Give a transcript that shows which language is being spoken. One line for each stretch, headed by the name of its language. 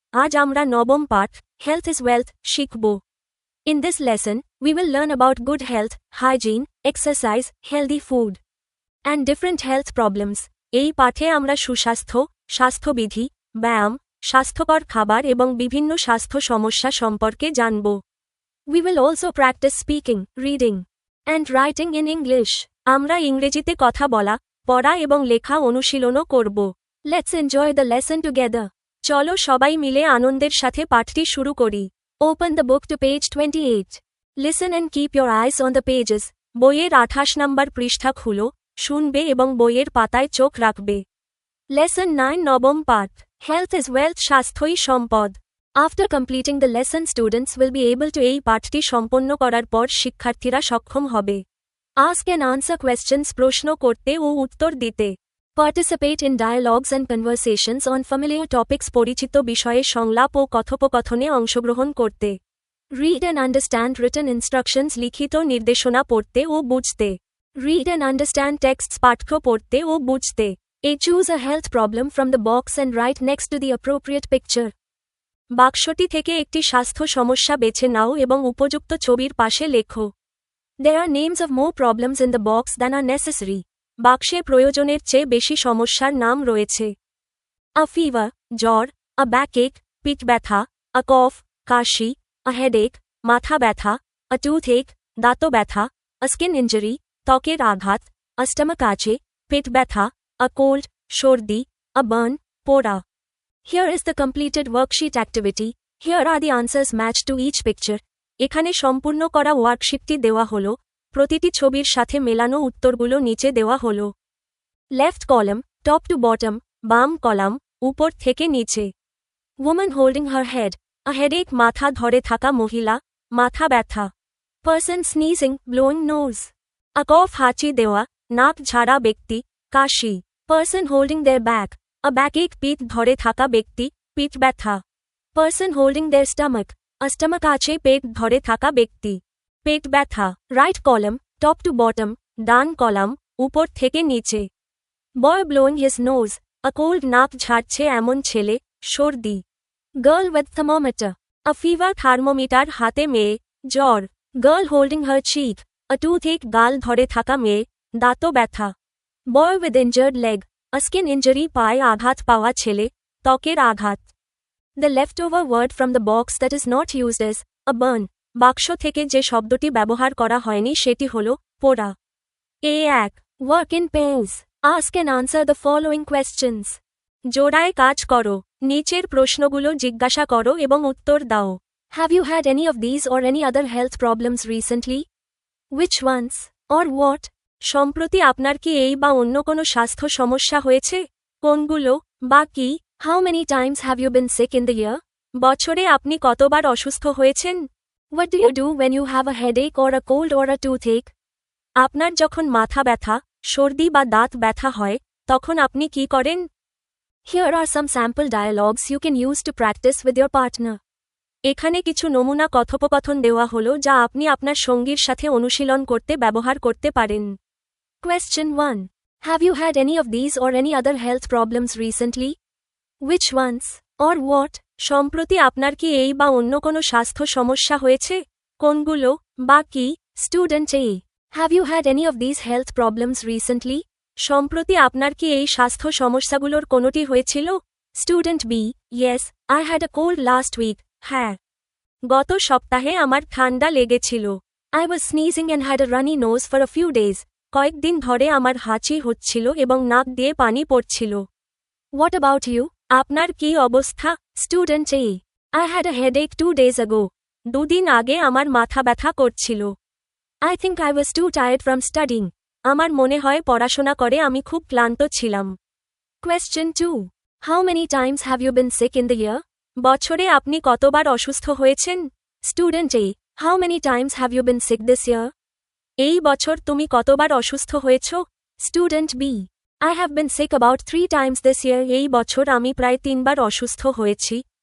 Bangla: আজ আমরা নবম পাঠ,
English: Health is Wealth,
Bangla: শিখব।
English: In this lesson, we will learn about good health, hygiene, exercise, healthy food, and different health problems.
Bangla: এই পাঠে আমরা সুস্বাস্থ্য, স্বাস্থ্যবিধি, ব্যায়াম, স্বাস্থ্যকর খাবার এবং বিভিন্ন স্বাস্থ্য সমস্যা সম্পর্কে জানব।
English: We will also practice speaking, reading, and writing in English.
Bangla: আমরা ইংরেজিতে কথা বলা, পড়া এবং লেখা অনুশীলনও করব।
English: Let's enjoy the lesson together.
Bangla: চলো সবাই মিলে আনন্দের সাথে পাঠটি শুরু করি।
English: Open the book to page 28. Listen and keep your eyes on the pages.
Bangla: বইয়ের 28 নম্বর পৃষ্ঠা খুলো, শুনবে এবং বইয়ের পাতায় চোখ রাখবে।
English: Lesson 9
Bangla: নবম পাঠ,
English: Health is Wealth,
Bangla: স্বাস্থ্যই সম্পদ।
English: After completing the lesson, students will be able to
Bangla: এই পাঠটি সম্পন্ন করার পর শিক্ষার্থীরা সক্ষম হবে
English: Ask and answer questions,
Bangla: প্রশ্ন করতে ও উত্তর দিতে।
English: Participate in dialogues and conversations on familiar topics,
Bangla: পরিচিত বিষয়ে সংলাপ ও কথোপকথনে অংশগ্রহণ করতে।
English: Read and understand written instructions,
Bangla: লিখিত নির্দেশনা পড়তে ও বুঝতে।
English: Read and understand texts,
Bangla: পাঠ্য পড়তে ও বুঝতে।
English: Choose a health problem from the box and write next to the appropriate picture.
Bangla: বাক্সটি থেকে একটি স্বাস্থ্য সমস্যা বেছে নাও এবং উপযুক্ত ছবির পাশে লেখো।
English: There are names of more problems in the box than are necessary.
Bangla: বাক্সে প্রয়োজনের চেয়ে বেশি সমস্যার নাম রয়েছে।
English: A fever, জ্বর, a backache,
Bangla: পিঠ ব্যথা,
English: a cough, কাশি, a headache,
Bangla: মাথা ব্যথা,
English: a toothache,
Bangla: দাঁত ব্যথা,
English: a skin injury,
Bangla: ত্বকের আঘাত,
English: a stomachache,
Bangla: পেট ব্যথা,
English: a cold, সর্দি, a burn, পোড়া। Here is the completed worksheet activity. Here are the answers matched to each picture.
Bangla: এখানে সম্পূর্ণ করা ওয়ার্কশিটটি দেওয়া হলো, প্রতিটি ছবির সাথে মেলানো উত্তরগুলো নিচে দেওয়া হলো।
English: Left column, top to bottom,
Bangla: বাম কলাম, উপর থেকে নিচে।
English: Woman holding her head, a headache,
Bangla: মাথা ধরে থাকা মহিলা, মাথা ব্যথা।
English: Person sneezing, blowing nose. A cough,
Bangla: হাঁচি দেওয়া, নাক ঝাড়া ব্যক্তি, কাশি।
English: Person holding their back, a backache,
Bangla: পিঠ ধরে থাকা ব্যক্তি, পিঠ ব্যথা।
English: Person holding their stomach, a stomachache,
Bangla: পেট ধরে থাকা ব্যক্তি, পেট ব্যথা।
English: Right column, top to bottom,
Bangla: done column, উপর থেকে নিচে।
English: Boy blowing his nose, a cold,
Bangla: নাক ঝাড়ছে এমন ছেলে, সর্দি।
English: Girl with thermometer, a fever,
Bangla: thermometer হাতে মেয়ে, জ্বর।
English: Girl holding her cheek, a toothache,
Bangla: গাল ধরে থাকা মেয়ে, দাঁত ব্যথা।
English: Boy with injured leg, a skin injury,
Bangla: পায়ে আঘাত পাওয়া ছেলে, ত্বকের আঘাত।
English: The leftover word from the box that is not used is a burn.
Bangla: বাক্স থেকে যে শব্দটি ব্যবহার করা হয়নি সেটি হল পোড়া।
English: A1. Work in pairs. Ask and answer the following questions.
Bangla: জোড়ায় কাজ করো, নিচের প্রশ্নগুলো জিজ্ঞাসা করো এবং উত্তর দাও।
English: Have you had any of these or any other health problems recently? Which ones? Or what?
Bangla: সম্প্রতি আপনার কি এই বা অন্য কোনো স্বাস্থ্য সমস্যা হয়েছে? কোনগুলো বা কি?
English: How many times have you been sick in the year?
Bangla: বছরে আপনি কতবার অসুস্থ হয়েছেন?
English: What do you do when you have a headache or a cold or a toothache?
Bangla: আপনার যখন মাথা ব্যথা, সর্দি বা দাঁত ব্যথা হয়, তখন আপনি কি করেন?
English: Here are some sample dialogues you can use to practice with your partner.
Bangla: এখানে কিছু নমুনা কথোপকথন দেওয়া হলো যা আপনি আপনার সঙ্গীর সাথে অনুশীলন করতে ব্যবহার করতে পারেন।
English: Question 1. Have you had any of these or any other health problems recently? Which ones? Or what?
Bangla: সম্প্রতি আপনার কি এই বা অন্য কোনো স্বাস্থ্য সমস্যা হয়েছে? কোনগুলো বা কি?
English: Student A. Have you had any of these health problems recently?
Bangla: সম্প্রতি আপনার কি এই স্বাস্থ্য সমস্যাগুলোর কোনোটি হয়েছিল?
English: Student B. Yes, I had a cold last week.
Bangla: হ্যাঁ, গত সপ্তাহে আমার ঠান্ডা লেগেছিল।
English: I was sneezing and had a runny nose for a few days.
Bangla: কয়েকদিন ধরে আমার হাঁচি হচ্ছিল এবং নাক দিয়ে পানি পড়ছিল।
English: What about you?
Bangla: আপনার কি অবস্থা?
English: Student A. I had a headache 2 days ago.
Bangla: 2 দিন আগে আমার মাথা ব্যথা করছিল।
English: I think I was too tired from studying.
Bangla: আমার মনে হয় পড়াশোনা করে আমি খুব ক্লান্ত ছিলাম।
English: Question 2. How many times have you been sick in the year?
Bangla: বছরে আপনি কতবার অসুস্থ হয়েছেন?
English: Student A. How many times have you been sick this year?
Bangla: এই বছর তুমি কতবার অসুস্থ হয়েছ?
English: Student B. I have been sick about 3 times this year.
Bangla: এই বছর আমি প্রায় 3 বার অসুস্থ হয়েছি।